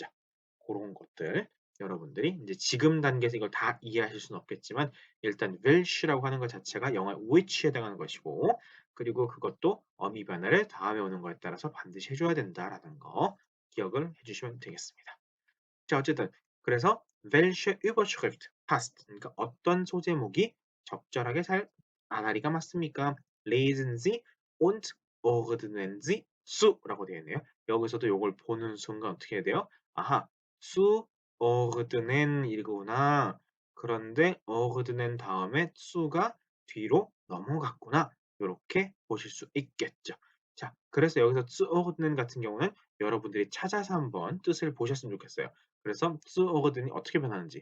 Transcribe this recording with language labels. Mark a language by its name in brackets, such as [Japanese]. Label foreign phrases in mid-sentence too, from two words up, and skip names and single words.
[Korean] 그런 것들 여러분들이 이제 지금 단계에서 이걸 다 이해하실 수는 없겠지만 일단 welch라고 하는 것 자체가 영어 which에 해당하는 것이고 그리고 그것도 어미 변화를 다음에 오는 거에 따라서 반드시 해줘야 된다라는 거 기억을 해주시면 되겠습니다. 자, 어쨌든 그래서 [German] welche Überschrift passt [Korean] 그러니까 어떤 소제목이 적절하게 아다리가 맞습니까? [German] lesen Sie und ordnen Sie zu라고 되어 있네요. [Korean] 여기서도 이걸 보는 순간 어떻게 해야 돼요? 아하, [German] zu ordnen 이거구나. [Korean] 그런데 ordnen 다음에 zu가 뒤로 넘어갔구나. 이렇게 보실 수 있겠죠. 자, 그래서 여기서 zuordnen 같은 경우는 여러분들이 찾아서 한번 뜻을 보셨으면 좋겠어요. 그래서 zuordnen이 어떻게 변하는지.